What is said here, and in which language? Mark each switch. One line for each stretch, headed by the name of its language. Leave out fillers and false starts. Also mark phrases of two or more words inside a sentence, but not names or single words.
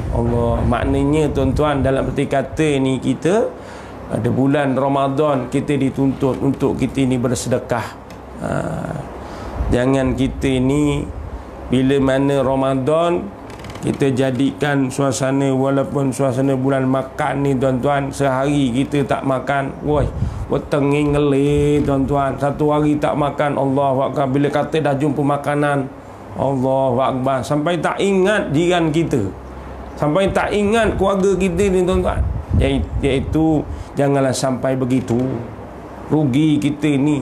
Malay: Allah, maknanya tuan-tuan, dalam arti kata ni, kita ada bulan Ramadan, kita dituntut untuk kita ni bersedekah. Jangan kita ni bila mana Ramadan kita jadikan suasana, walaupun suasana bulan makan ni tuan-tuan, sehari kita tak makan, woi,
Javanese: weteng ngelih
Malay: tuan-tuan, satu hari tak makan.
Arabic: الله أكبر.
Malay: Bila kata dah jumpa makanan,
Arabic: الله أكبر,
Malay: sampai tak ingat jiran kita, sampai tak ingat keluarga kita ni tuan-tuan. Iaitu janganlah sampai begitu. Rugi kita ni.